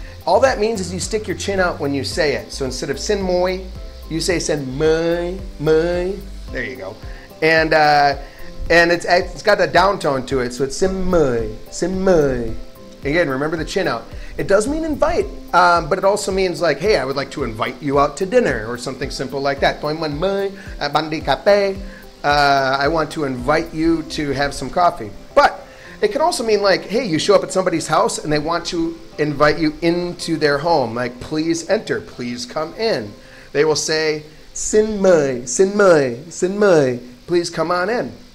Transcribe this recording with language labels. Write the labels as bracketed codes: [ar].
[en] All that means is you stick your chin out when you say it. So instead of sin moi, you say sin mời. There you go. And it's got a down tone to it, so it's sin mời. Again, remember the chin out. It does mean invite, but it also means like, hey, I would like to invite you out to dinner or something simple like that. [vi] Tôi muốn mời bạn đi cà phê. [en] I want to invite you to have some coffee. But it can also mean like, hey, you show up at somebody's house and they want to invite you into their home. Like, please enter, please come in. They will say, xin mời, please come on in.